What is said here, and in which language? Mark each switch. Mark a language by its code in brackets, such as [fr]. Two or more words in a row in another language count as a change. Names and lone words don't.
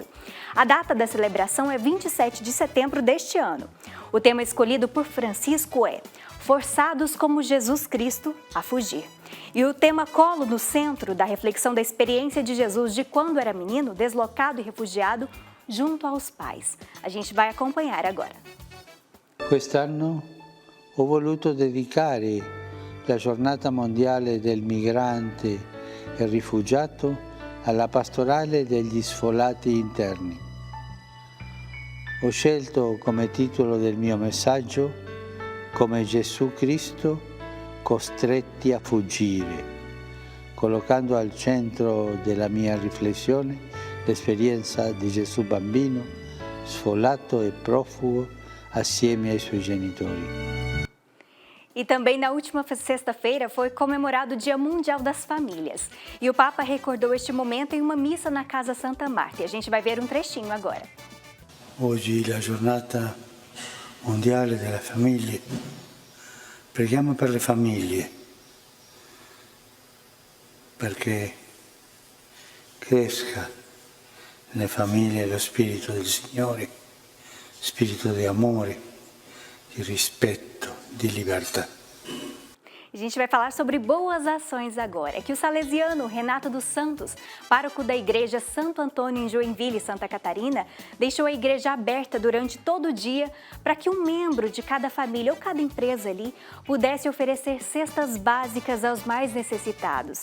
[pt] A data da celebração é 27 de setembro deste ano. O tema escolhido por Francisco é Forçados como Jesus Cristo a Fugir. E o tema colo no centro da reflexão da experiência de Jesus de quando era menino, deslocado e refugiado, junto aos pais. A gente vai acompanhar agora. [it] Quest'anno ho voluto dedicare la giornata mondiale del migrante e rifugiato alla pastorale degli sfollati interni. Ho scelto come titolo del mio messaggio come Gesù Cristo costretti a fuggire, collocando al centro della mia riflessione l'esperienza di Gesù bambino, sfollato e prófugo assieme ai suoi genitori. [pt] E também na última sexta-feira foi comemorado o Dia Mundial das Famílias. E o Papa recordou este momento em uma missa na Casa Santa Marta. E a gente vai ver um trechinho agora. [it] Oggi la giornata mondiale delle famiglie. Preghiamo per le famiglie, perché cresca nelle famiglie lo spirito del Signore, spirito di amore, di rispetto, di libertà. [pt] A gente vai falar sobre boas ações agora. É que o salesiano Renato dos Santos, pároco da Igreja Santo Antônio em Joinville, Santa Catarina, deixou a igreja aberta durante todo o dia para que um membro de cada família ou cada empresa ali pudesse oferecer cestas básicas aos mais necessitados.